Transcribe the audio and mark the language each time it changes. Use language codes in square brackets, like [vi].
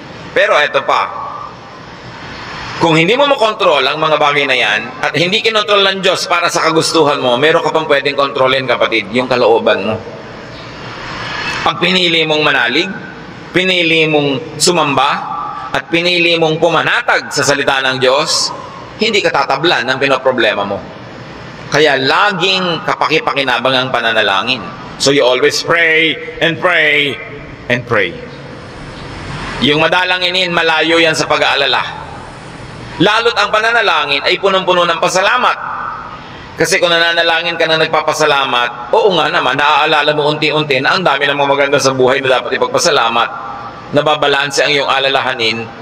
[tl] Pero eto pa, kung hindi mo makontrol ang mga bagay na yan at hindi kinontrol ng Diyos para sa kagustuhan mo, meron ka pang pwedeng kontrolin, kapatid, yung kalooban mo. Pag pinili mong manalig, pinili mong sumamba, at pinili mong pumanatag sa salita ng Diyos, hindi ka tatablan ng pinoproblema mo. Kaya laging kapakipakinabang ang pananalangin. [en] So you always pray and pray and pray. [tl] Yung madalanginin, malayo yan sa pag-aalala. Lalo't ang pananalangin ay punong-puno ng pasalamat. Kasi kung nananalangin ka na nagpapasalamat, oo nga naman, naaalala mo unti-unti na ang dami ng mga maganda sa buhay na dapat ipagpasalamat. Nababalanse ang iyong alalahanin